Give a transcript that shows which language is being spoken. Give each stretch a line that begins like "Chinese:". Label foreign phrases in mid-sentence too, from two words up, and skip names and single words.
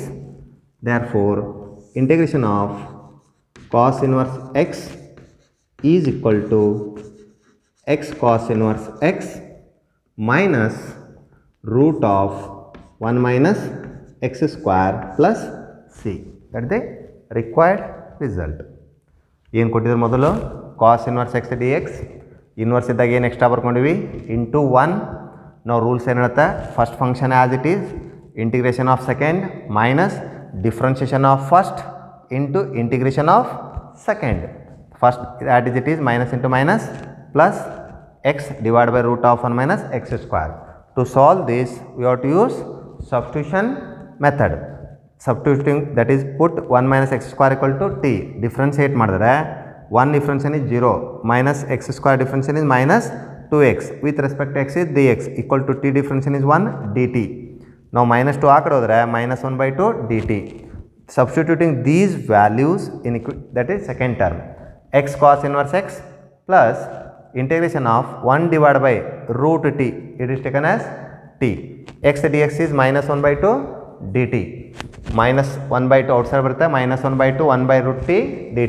English: Therefore integration of cos inverse x is equal to x cos inverse x minus root of 1 minus x square plus c. That is the required result.
Kannada: ಏನು ಕೊಟ್ಟಿದ್ರು ಮೊದಲು
English: cos inverse x dx
Kannada: ಇನ್ವರ್ಸ್ ಇದ್ದಾಗ ಏನು ಎಕ್ಸ್ಟ್ರಾ ಬರ್ಕೊಂಡಿವಿ ಇಂಟು 1. ನಾವು ರೂಲ್ಸ್ ಏನು ಹೇಳುತ್ತೆ
English: first function as it is integration of second minus differentiation of first into integration of second. first at is it is minus into minus plus x divided by root of 1 minus x square. To solve this we have to use substitution method. Substituting, that is put 1 minus x square equal to t. Differentiate ಮಾಡಿದ್ರೆ 1 differentiation is 0 minus x square differentiation is minus 2x. With respect to x is dx equal to t differentiation is 1 dt. Now minus 2
Kannada: ಆ ಕಡೆ ಹೋದರೆ
English: minus 1 by 2 dt. Substituting these values in that is second term x cos inverse x plus integration of 1 divided by root t, it is taken as t. X dx is minus 1 by 2 dt. Minus 1 by 2 outside ಬರುತ್ತೆ minus 1 by 2 1 by root t dt.